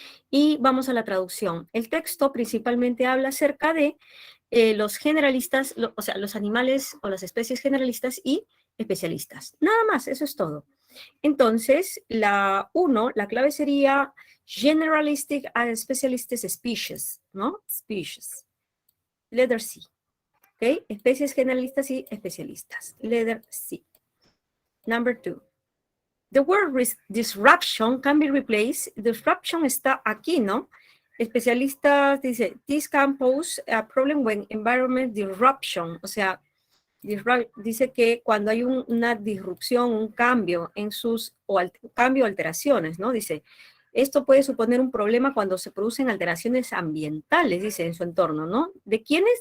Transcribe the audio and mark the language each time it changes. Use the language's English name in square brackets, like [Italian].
[Spanish] Y vamos a la traducción. El texto principalmente habla acerca de los generalistas, o sea, los animales o las especies generalistas y especialistas. Nada más, eso es todo. Entonces, la clave sería [English] generalistic and specialist species, [Spanish] ¿no? Species. [English] Letter C. [Spanish] ¿Ok? Especies generalistas y especialistas. [English] Letter C. Number 2. The word disruption can be replaced. [Spanish] Disruption está aquí, ¿no? Especialistas dice, [English] this can pose a problem when environment disruption, [Spanish] o sea, dice que cuando hay una disrupción, un cambio en cambio o alteraciones, ¿no? Dice, esto puede suponer un problema cuando se producen alteraciones ambientales, dice, en su entorno, ¿no? ¿De quiénes?